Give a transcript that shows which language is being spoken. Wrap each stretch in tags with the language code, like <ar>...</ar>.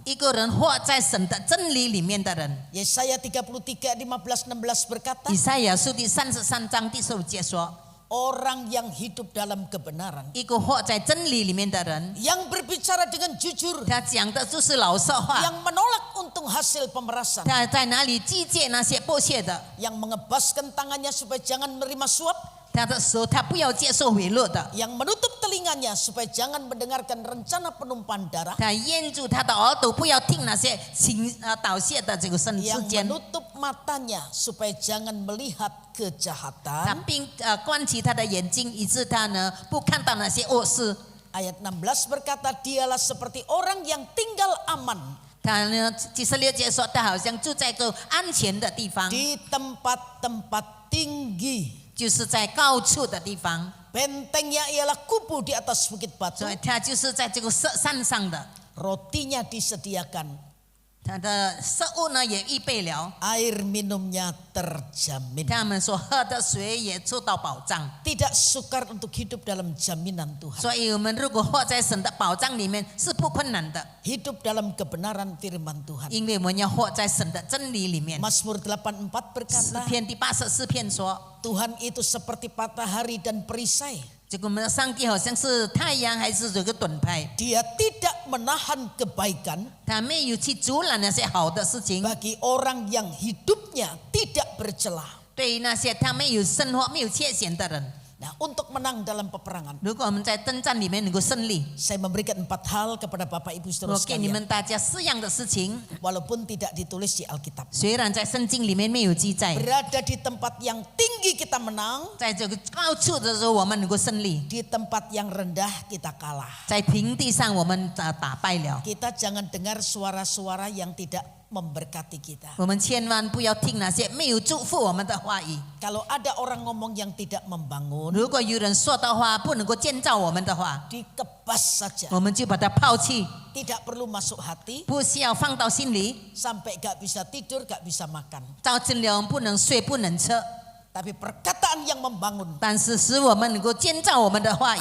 <zh>一个人活在神的真理里面的人。</zh> <id>Yesaya 33 15-16 berkata,</id> <zh>以赛亚书第33章第15节说，</zh> <id>orang yang hidup dalam kebenaran,</id> <zh>一个活在真理里面的人，</zh> <id>yang berbicara dengan jujur,</id> <zh>他讲的就是老实话，</zh> <id>yang menolak untung hasil pemerasan,</id> <zh>他在哪里拒绝那些剥削的，</zh> <id>yang mengebaskan tangannya supaya jangan menerima suap,</id> <zh>他的手他不要接受贿赂的，</zh> <id>yang menutup telinganya supaya jangan mendengarkan rencana penumpahan darah,</id> <zh>他掩住他的耳朵，不要听那些盗窃的这个事</zh> <id>yang</id> <zh>件，</zh> <id>menutup matanya supaya jangan melihat</id> <zh>他</zh> <id>kejahatan.</id> <zh>并关起他的眼睛，以致他呢不看到那些恶事。</zh> <id>Ayat 16 berkata, dialah seperti orang yang tinggal aman</id> <zh>他呢，16节说他好像住在一个安全的地方，</zh> <id>di tempat-tempat tinggi.</id> <zh>就是在高处的地方，</zh> <id>Bentengnya ialah kubu di atas bukit batu.</id> <zh>所以他就是在这个山上的。</zh> <id>Rotinya disediakan</id> <zh>他的食物呢也预备了，</zh> <id>air minumnya terjamin.</id> <zh>他们所喝的水也受到保障。</zh> <id>Tidak sukar untuk hidup dalam jaminan Tuhan.</id> <zh>所以我们如果活在神的保障里面是不困难的，</zh> <id>Hidup dalam kebenaran firman Tuhan.</id> <zh>因为我们要活在神的真理里面。</zh> <id>Mazmur 84</id> <zh>诗</zh> <id>berkata,</id> <zh>篇第84篇说，</zh> <id>Tuhan itu seperti matahari dan perisai.</id> <zh>这个我们的上帝好像是太阳还是这个盾牌，</zh> <id>Dia tidak menahan kebaikan</id> <zh>他没有去阻拦那些好的事情。</zh> <id>bagi orang yang hidupnya tidak bercelah.</id> <zh>对于那些他没有生活没有缺陷的人，</zh> <id>Nah, untuk menang dalam peperangan,</id> <zh>如果我们在征战里面能够胜利，</zh> <id>saya memberikan 4 hal kepada Bapak Ibu</id> <zh>我</zh> <id>Saudara</id> <zh>给你</zh> <id>sekalian,</id> <zh>们大家4样的事情，</zh> <id>walaupun tidak ditulis di Alkitab.</id> <zh>虽然在圣经里面没有记载，</zh> <id>Berada di tempat yang tinggi kita menang,</id> <zh>在这个高处的时候我们能够胜利，</zh> <id>di tempat yang rendah kita kalah.</id> <zh>在平地上我们打败了。</zh> <id>Kita jangan dengar suara-suara yang tidak memberkati kita.</id> <zh>我们千万不要听那些没有祝福我们的话语。</zh> <id>Kalau ada orang ngomong yang tidak membangun,</id> <zh>如果有人说的话不能够建造我们的话，</zh> <id>dikebas saja.</id> <zh>我们就把它抛弃，</zh> <id>Tidak perlu masuk hati</id> <zh>不需要放到心里，</zh> <id>sampai gak bisa tidur, gak bisa makan.</id> <zh>造成了我们不能睡不能吃。</zh> <id>Tapi perkataan yang membangun</id> <zh>但是使我们能够建造我们的话语，</zh>